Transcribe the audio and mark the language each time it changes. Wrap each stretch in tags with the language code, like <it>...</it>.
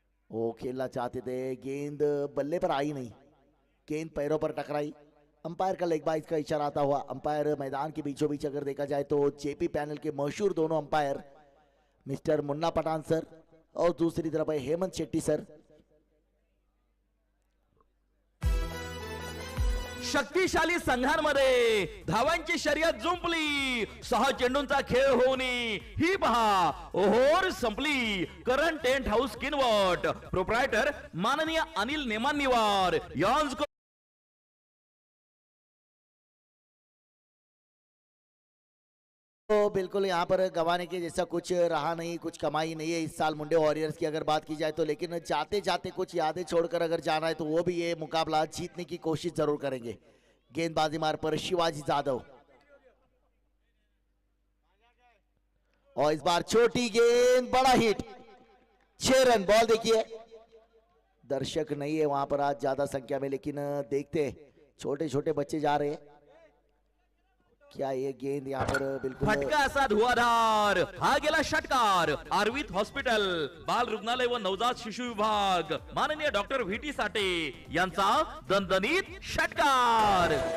<hi>वो खेलना चाहते थे, गेंद बल्ले पर आई नहीं, गेंद पैरों पर टकराई। अंपायर का लेग बाइज का इशारा आता हुआ। अंपायर मैदान के बीचों बीच अगर देखा जाए तो जेपी पैनल के मशहूर दोनों umpire mister Munna Pathan sir और दूसरी तरफ है हेमंत शेट्टी सर।</hi> <mr>शक्तिशाली संघांमध्ये धावांची शर्यत जुंपली, 6 चेंडूंचा खेळ होऊन ही पहा ओव्हर संपली। Current tent house Kinwat, proprietor माननीय अनिल नेमानिवार यांचं</mr> <hi>तो बिल्कुल यहाँ पर गंवाने के जैसा कुछ रहा नहीं, कुछ कमाई नहीं है इस साल मुंडे वॉरियर्स की अगर बात की जाए तो। लेकिन जाते जाते कुछ यादें छोड़कर अगर जाना है तो वो भी ये मुकाबला जीतने की कोशिश जरूर करेंगे। गेंदबाजी मार पर शिवाजी जाधव, और इस बार छोटी गेंद, बड़ा हिट, 6 रन। बॉल देखिए, दर्शक नहीं है वहां पर आज ज्यादा संख्या में, लेकिन देखते छोटे छोटे बच्चे जा रहे हैं। क्या ये गेंद यहाँ पर बिल्कुल</hi> <mr>फटका असा धुआधार, हा गेला षटकार। आर्वित हॉस्पिटल, बाल रुग्णालय व नवजात शिशु विभाग, माननीय डॉक्टर व्ही.टी. साठे यांचा दणदणीत षटकार।</mr>